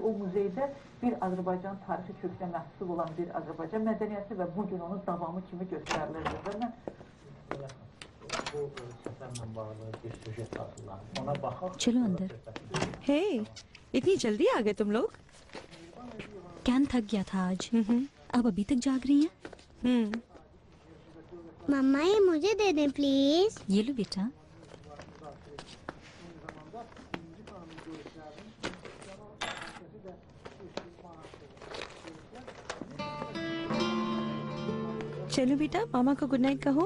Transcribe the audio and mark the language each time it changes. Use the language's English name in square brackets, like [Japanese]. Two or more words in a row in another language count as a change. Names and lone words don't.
[Azerbaijani] o muzeydə bir Azərbaycan tarixi kökünə məhsul olan bir Azərbaycan mədəniyyəti və bugün onun davamı kimi göstərilirdi. Və mən bu səfərlə bağlı bir süjet hazırladım. Ona baxaq. [Hindi] चलो अंदर। हे, इतनी जल्दी आ गए तुम लोग? कैन थक गया था आज। अब अभी तक जाग रही हैं? मम्मा ये मुझे दे दे प्लीज। ये लो बेटा। चलो बेटा, मामा को [English] good night [Hindi] कहो।